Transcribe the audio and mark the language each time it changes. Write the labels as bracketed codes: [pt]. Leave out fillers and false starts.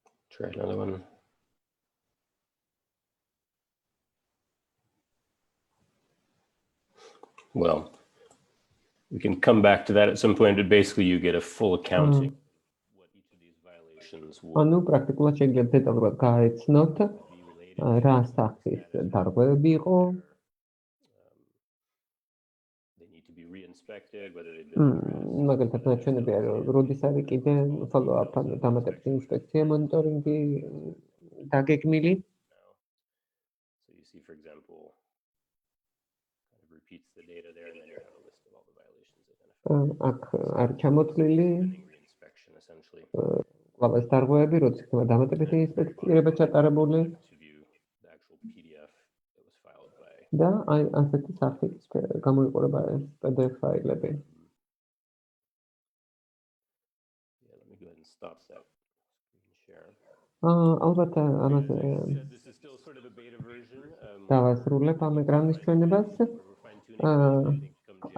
[en] Try another one. Well, we can come back to that at some point, but basically you get a full accounting what each of these violations were. [ka] ანუ პრაქტიკულად შეგიძლიათ დეტალურად გაეცნოთ, რა სახის დარღვევები იყო. [en] They need to be re-inspected, whether they've been [ka] მაგალითად ნაჩვენები არის, როდის არის კიდე follow-up, ანუ დამატებითი ინსპექცია, მონიტორინგი დაგეგმილი. [en] So you see, for example, kind of repeats the data there, and then you have a list of all the violations identified. [ka] აქ არის ჩამოთვლილი [en] Re-inspection, essentially. [ka] ყველას დარღვევები, როდის იქნება დამატებითი ინსპექცია ჩატარებული. [en] To view the actual PDF that was filed by. [ka] და აი ასეთი სახით გამოიყურება ეს PDF ფაილები. [en] Yeah, let me go ahead and stop that screen share. [ka] ალბათ ამაზე [en] This is still sort of a beta version. [ka] დავასრულებ ამ ეკრანის ჩვენებას. [en] We're fine-tuning it, I think, come